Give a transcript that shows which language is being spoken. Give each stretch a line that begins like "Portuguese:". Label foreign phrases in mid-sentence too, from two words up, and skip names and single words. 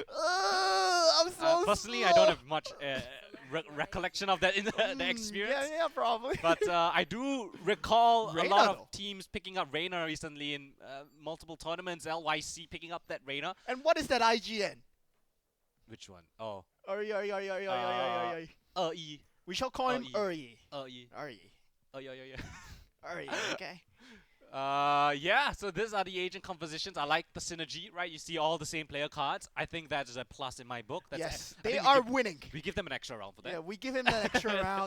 English: I'm so Personally, I don't slow. have much recollection of that in the Yeah, experience. yeah, probably. But I do recall a lot Reina of though. teams picking up Reina recently in multiple tournaments. LYC picking up that Reina. And what is that IGN? Which one? Oh, Uri, Uri, Uri, Uri, Uri, Uri, uh, Uri. E, We shall call him E, Uri. E, Uri. yeah, yeah, yeah. Uri, okay? Yeah, so these are the agent compositions. I like the synergy, right? You see all the same player cards. I think that is a plus in my book. Yes, I they think are winning. we give them an extra round for Yeah, that. we give him that extra round.